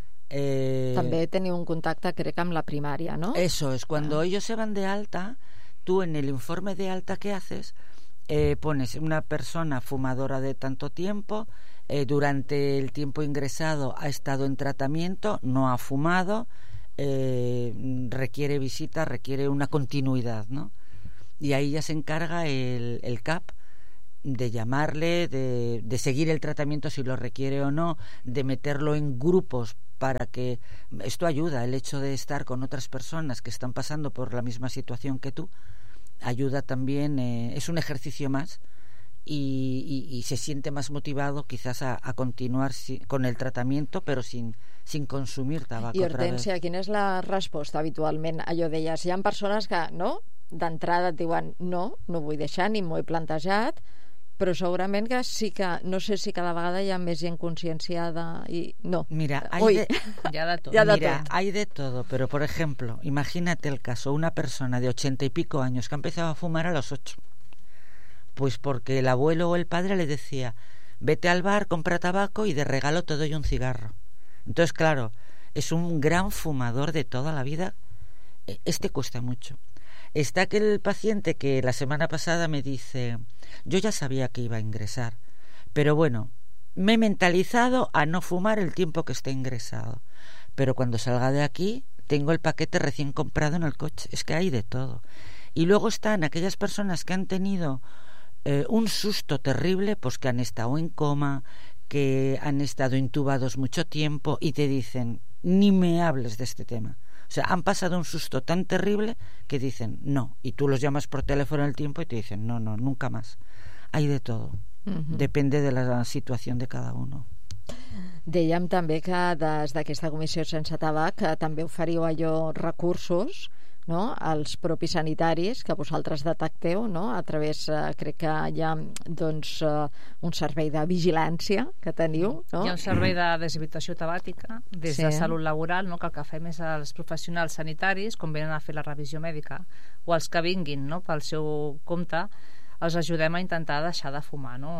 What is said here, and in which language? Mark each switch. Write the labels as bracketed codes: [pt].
[ca] També teniu un contacte, crec, amb la primària, no? [es] Eso es, cuando ellos se van de alta, tú en el informe de alta que haces, pones una persona fumadora de tanto tiempo, durante el tiempo ingresado ha estado en tratamiento, no ha fumado, requiere visita, requiere una continuidad, ¿no? Y ahí ya se encarga el CAP de llamarle, de seguir el tratamiento si lo requiere o no, de meterlo en grupos para que... Esto ayuda, el hecho de estar con otras personas que están pasando por la misma situación que tú, ayuda también, es un ejercicio más, y se siente más motivado quizás a continuar con el tratamiento, pero sin consumir tabaco. [ca] I Hortensia, quina és la resposta habitualment? Allò deies, hi ha persones que, no?, d'entrada et diuen no vull deixar, ni m'ho he plantejat, però segurament que sí que, no sé si cada vegada hi ha més gent conscienciada i no. [es] Mira, hay de todo, pero por ejemplo, imagínate el caso, una persona de 80 y pico años que ha empezado a fumar a los 8, pues porque el abuelo o el padre le decía, vete al bar, compra tabaco y de regalo te doy un cigarro. Entonces, claro, es un gran fumador de toda la vida. Este cuesta mucho. Está aquel paciente que la semana pasada me dice, yo ya sabía que iba a ingresar, pero bueno, me he mentalizado a no fumar el tiempo que esté ingresado. Pero cuando salga de aquí, tengo el paquete recién comprado en el coche. Es que hay de todo. Y luego están aquellas personas que han tenido un susto terrible, pues que han estado en coma, que han estado intubados mucho tiempo y te dicen, ni me hables de este tema. O sea, han pasado un susto tan terrible que dicen no. Y tú los llamas por teléfono al tiempo y te dicen no, nunca más. Hay de todo. Uh-huh. Depende de la situación de cada uno. [ca] Dèiem també que des d'aquesta comissió sense tabac que també oferiu allò recursos, no?, als propis sanitaris que vosaltres detecteu, no?, a través, crec que hi ha doncs, un servei de vigilància que teniu. No? Hi ha un servei de deshabilitació tabàtica des de salut laboral, no?, que el que fem és als professionals sanitaris, quan venen a fer la revisió mèdica, o els que vinguin, no?, pel seu compte, els ajudem a intentar deixar de fumar, no?